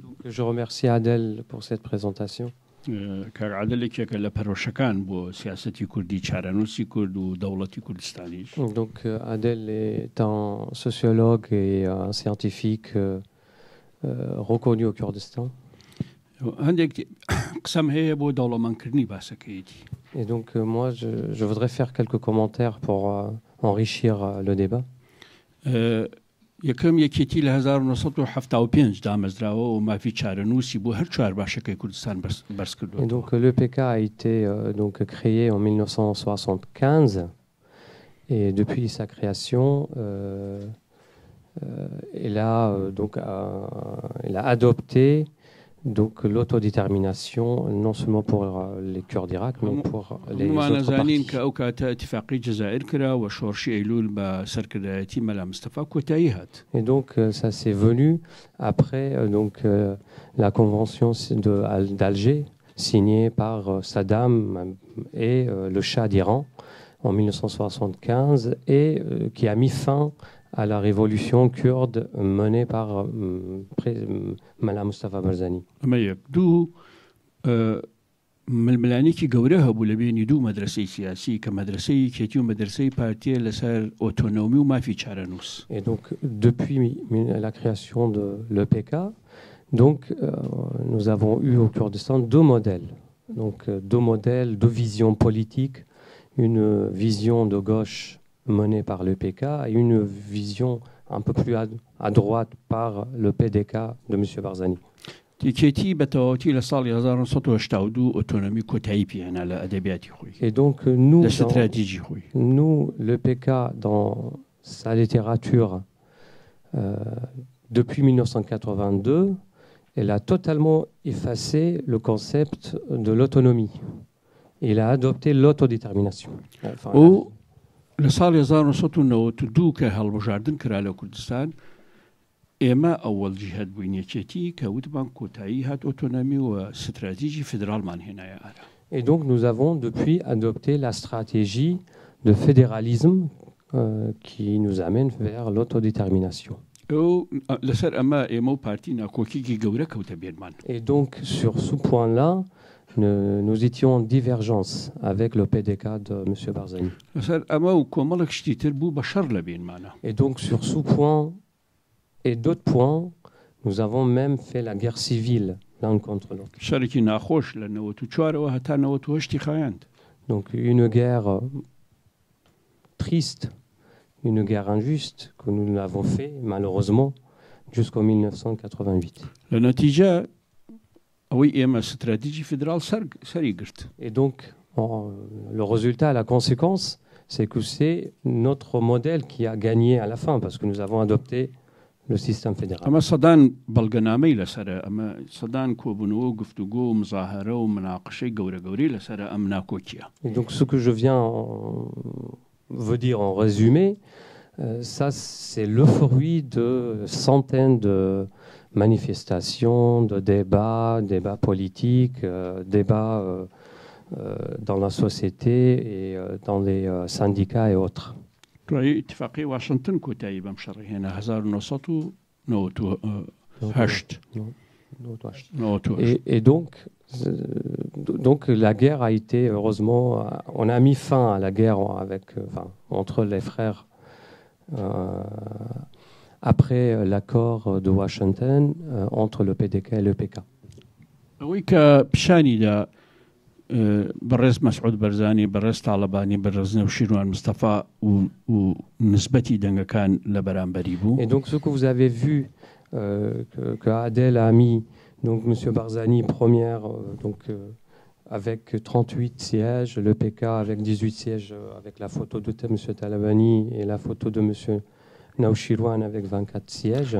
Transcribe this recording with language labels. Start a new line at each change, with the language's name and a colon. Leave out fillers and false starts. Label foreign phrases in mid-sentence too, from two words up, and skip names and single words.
French: Je remercie Adel pour cette présentation.
Central Kurdish: کاکە عادلێکێکە لە پەرۆشەکان بۆ سیاسەتی کوردی چارەنووسی کورد و دەوڵەتی کوردستانیش.
French: Donc Adel est un sociologue et un scientifique reconnu au Kurdistan.
Central Kurdish: هەندێک قسەم هەیە بۆ دەوڵەمەندکردنی باسەکەیەتی.
French: Et donc moi je voudrais faire quelques commentaires pour enrichir le débat.
Central Kurdish: یەکەم یەکێتی لە 1975 دامەزراوە و مافی چارەنووسی بۆ هەر چوار باشەکەی کوردستان بەرز کردووە.
French: Et donc le PK a été donc créé en 1975 et depuis sa création il a adopté donc l'autodétermination non seulement pour les Kurdes d'Irak mais pour les autres parties.
Kurdish: كأو كاتا اتفاقية الجزائر كرا وشورشي أيلول بسركدايتي ملا مصطفى كوتايهات.
French: Et donc ça s'est venu après donc la convention d'Alger signée par Saddam et le Shah d'Iran en 1975 et qui a mis fin à la révolution kurde menée par Mallam Mustafa Barzani.
Central Kurdish: ئەمە یەک دوو ململانێکی گەورە هەبوو لە بینی دوو مەدرسەی سیاسی کە مەدرسەی کێتی و مەدرسەی پارتیە لەسەر ئۆتۆنۆمی و مافی چارەنووس.
French: Et donc, depuis la création de l'EPK, donc, nous avons eu au Kurdistan deux modèles. Donc, deux modèles, deux visions politiques. Une vision de gauche menée par l'EPK et une vision un peu plus à droite par le PDK de M. Barzani.
Central Kurdish: کێتی بەتەواوەتی لە ساڵی 1982 ئۆتۆنۆمی کۆتایی پێهێنا لە ئەدەبیاتی خۆی
French: Et donc, nous,
Central Kurdish: لە استراتیژی خۆی.
French: nous, l'EPK, dans sa littérature, depuis 1982, elle a totalement effacé le concept de l'autonomie. Il a adopté l'autodétermination. Enfin,
Central Kurdish: و لە ساڵی 1992 کە هەڵبژاردن کرا لە کوردستان ئێمە ئەوەڵ جیهات بووینەکێتی کە وتمان کۆتایی هات ئۆتۆنۆمی و استراتیژی فدرالمان هێنایە ئارە.
French: Et donc, nous avons depuis adopté la stratégie de fédéralisme qui nous amène vers l'autodétermination.
Central Kurdish: لەسەر ئەمە ئێمە و پارتی ناکۆکیی گەورە کەوتە بێنمان.
French: Et donc, sur ce point-là, nous étions en divergence avec le PDK de M. Barzani.
Central Kurdish: لەسەر ئەمە و کۆمەڵێک شتی تر بوو بە شەڕ لە بێنمانە.
French: Et donc, sur ce point et d'autres points, nous avons même fait la guerre civile l'un contre l'autre.
Central Kurdish: شەرێکی ناخۆش لە 94ەوە هەتا 98 خایاند.
French: Donc, une guerre triste, une guerre injuste que nous l'avons fait, malheureusement, jusqu'en 1988.
Central Kurdish: لە نەتیجە ئەوەی ئێمە استراتیژی فدرال سەری گرت.
French: Et donc, le résultat, la conséquence, c'est que c'est notre modèle qui a gagné à la fin, parce que nous avons adopté le système fédéral.
Central Kurdish: ئەمە سەدان بەڵگەنامەی لەسەرە ئەمە سەدان کۆبوونەوە و گفتوگۆ و مزاهرە و مناقشەی گەورە گەورەی لەسەرە ئەم ناکۆکیە.
French: Et donc, ce que je viens veut dire en résumé, ça, c'est le fruit de centaines de manifestations, de débats politiques, débats dans la société et dans les syndicats et autres.
Central Kurdish: دوای اتفاقی واشنگتن کۆتایی بەم شەڕی هێنا 1998.
French: Et donc, la guerre a été, heureusement, on a mis fin à la guerre entre les frères après l'accord de Washington entre le PDK et le PK.
Central Kurdish: ئەوەی کە پیشانیدا بەڕێز مەسعود بەرزانی بەڕێز تاڵەبانی بەڕێز نەوشیروان مستەفا و نسبەتی دەنگەکان لە بەرامبەری بوو.
French: Et donc, ce que vous avez vu que Adel a mis, donc M. Barzani première, avec 38 sièges, le PK avec 18 sièges, avec la photo de M. Talabani et la photo de M. Naouchirouane avec 24 sièges.